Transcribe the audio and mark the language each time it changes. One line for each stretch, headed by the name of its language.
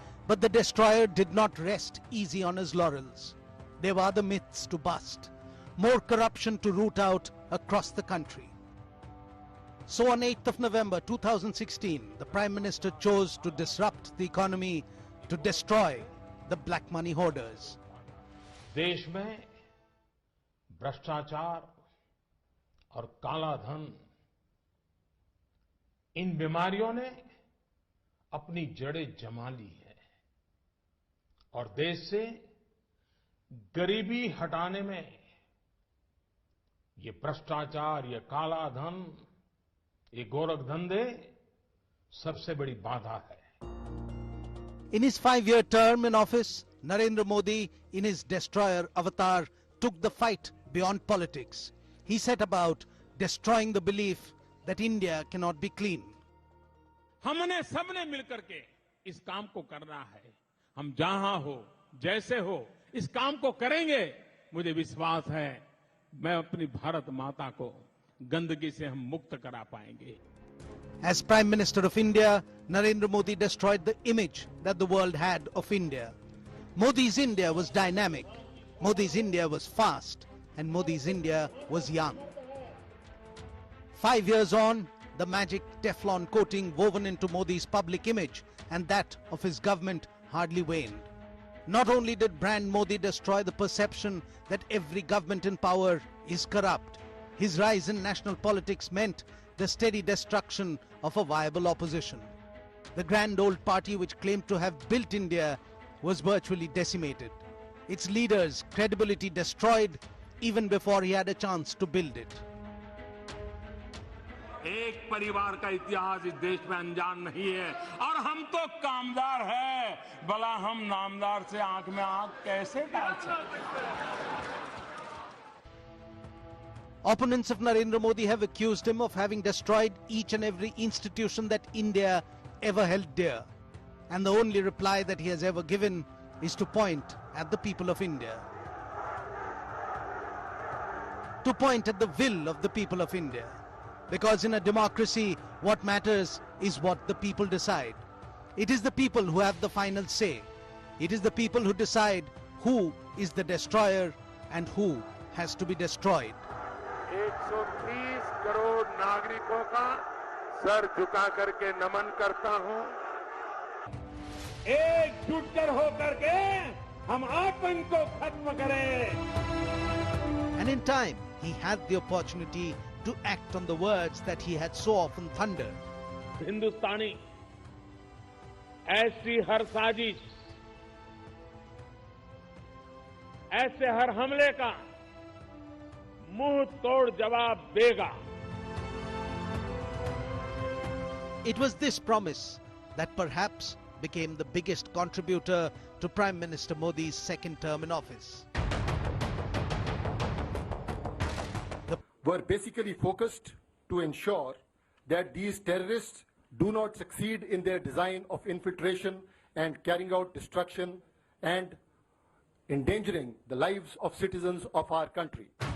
English: But the destroyer did not rest easy on his laurels. There were other myths to bust, more corruption to root out across the country. So on 8th of November 2016, the Prime Minister chose to disrupt the economy, to destroy the black money hoarders.
Hindi: देश में भ्रष्टाचार और काला धन, इन बीमारियों ने अपनी जड़ें जमा ली है और देश से गरीबी हटाने में ये भ्रष्टाचार, ये काला धन, ये गोरख धंधे सबसे बड़ी बाधा है.
English: In his 5-year term in office, Narendra Modi, in his destroyer avatar, took the fight beyond politics. He set about destroying the belief that India cannot be clean.
Hindi: हमने सबने मिलकर के इस काम को करना है. हम जहां हो, जैसे हो, इस काम को करेंगे. मुझे विश्वास है मैं अपनी भारत माता को गंदगी से हम मुक्त करा पाएंगे.
English: As Prime Minister of India, Narendra Modi destroyed the image that the world had of India. Modi's India was dynamic, Modi's India was fast, and Modi's India was young. 5 years on, the magic Teflon coating woven into Modi's public image and that of his government hardly waned. Not only did brand Modi destroy the perception that every government in power is corrupt, his rise in national politics meant the steady destruction of a viable opposition. The grand old party which claimed to have built India was virtually decimated. Its leaders' credibility destroyed even before he had a chance to build it.
Hindi: एक परिवार का इतिहास इस देश में अनजान नहीं है और हम तो कामदार हैं. भला हम नामदार से आंख में आंख कैसे डाल सकते हैं?
English: Opponents of Narendra Modi have accused him of having destroyed each and every institution that India ever held dear. And the only reply that he has ever given is to point at the people of India. To point at the will of the people of India. Because in a democracy, what matters is what the people decide. It is the people who have the final say. It is the people who decide who is the destroyer and who has to be destroyed.
Hindi: 130 crore नागरिकों का sir झुका करके नमन करता हूं. एकजुट कर होकर के हम आतंक को खत्म करें.
English: And in time, he had the opportunity to act on the words that he had so often thundered.
Hindi: हिंदुस्तानी ऐसी हर साजिश, ऐसे हर हमले का मुंह तोड़ जवाब देगा.
English: It was this promise that perhaps became the biggest contributor to Prime Minister Modi's second term in office. Were basically focused to ensure that these terrorists do not succeed in their design of infiltration and carrying out destruction and endangering the lives of citizens of our country.